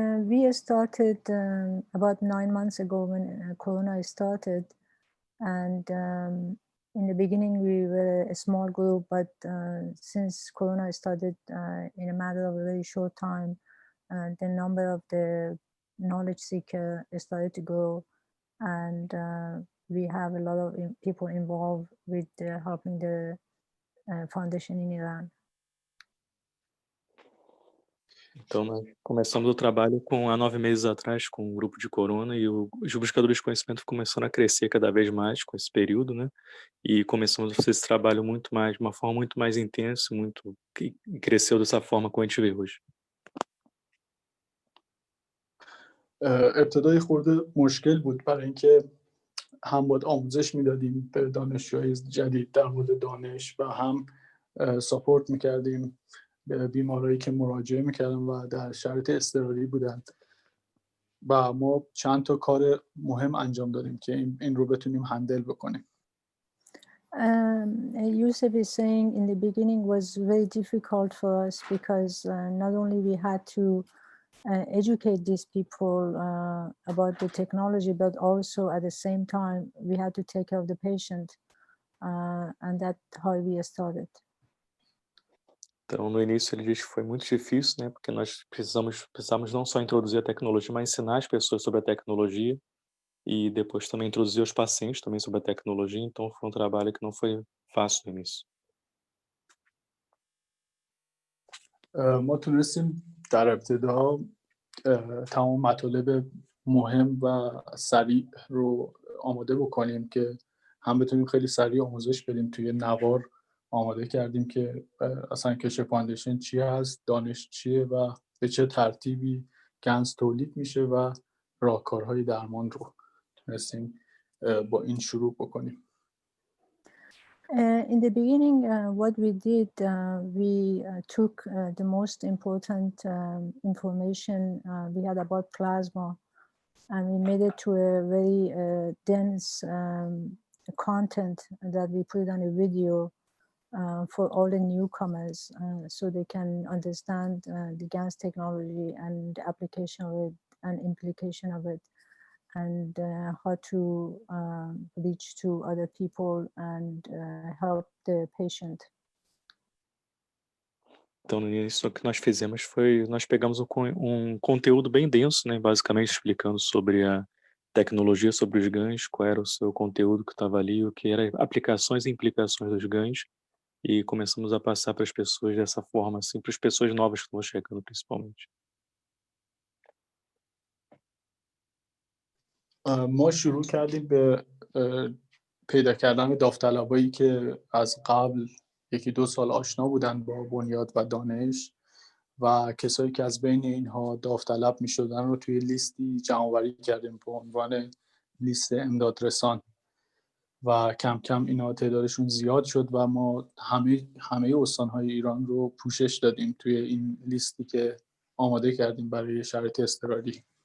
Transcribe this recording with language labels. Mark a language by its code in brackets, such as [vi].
[en] We started about 9 months ago when Corona started, and in the beginning we were a small group, but since Corona started in a matter of a very short time, the number of the knowledge seeker started to grow, and we have a lot of people involved with helping the foundation in Iran. [pt] Então, nós começamos o trabalho há 9 meses atrás com um grupo de Corona e os buscadores de conhecimento começaram a crescer cada vez mais com esse período, né? E começamos a fazer esse trabalho de uma forma muito mais intensa, que cresceu dessa forma como a gente vê hoje. [fa] ابتدای خورده مشکل بود برای اینکه هم باید آموزش میدادیم به دانشجوهای جدید در مورد دانش و هم ساپورت میکردیم به بیمارایی که مراجعه میکردن و در شرایط اضطراری بودن و ما چند تا کار مهم انجام دادیم که این رو بتونیم هندل بکنیم. [en] Yusuf is saying in the beginning was very difficult for us because not only we had to educate these people about the technology, but also at the same time we had to take care of the patient, and that's how we started. [pt] Então, no início ele diz que foi muito difícil, né? Porque nós precisamos não só introduzir a tecnologia, mas ensinar as pessoas sobre a tecnologia e depois também introduzir os pacientes também sobre a tecnologia. Então, foi um trabalho que não foi fácil no início. [fa] ما تونستیم در ابتدا تمام مطالب مهم و سریع رو آماده بکنیم که هم بتونیم خیلی سریع آموزش بدیم. توی نوار آماده کردیم که اصلا کشه فاندیشن چی هست، دانش چیه و به چه ترتیبی گنز تولید میشه و راهکارهای درمان رو تونستیم با این شروع بکنیم. [en] In the beginning, what we did, we took the most important information we had about plasma, and we made it to a very dense content that we put on a video for all the newcomers, so they can understand the GANS technology and the application of it and implication of it, and how to reach to other people and help the patient. [pt] Então, no início, o que nós fizemos foi, nós pegamos um conteúdo bem denso, né? Basicamente explicando sobre a tecnologia, sobre os ganhos, qual era o seu conteúdo que estava ali, o que eram aplicações e implicações dos ganhos, e começamos a passar para as pessoas dessa forma, assim, para as pessoas novas que estão chegando, principalmente. [fa] ما شروع کردیم به پیدا کردن داوطلبایی که از قبل 1-2 سال آشنا بودن با بنیاد و دانش و کسایی که از بین اینها داوطلب می شدن رو توی لیستی جمع‌آوری کردیم به عنوان لیست امدادرسان و کم کم اینا تعدادشون زیاد شد و ما همه استان‌های ایران رو پوشش دادیم توی این لیستی که آماده کردیم برای شرایط اضطراری.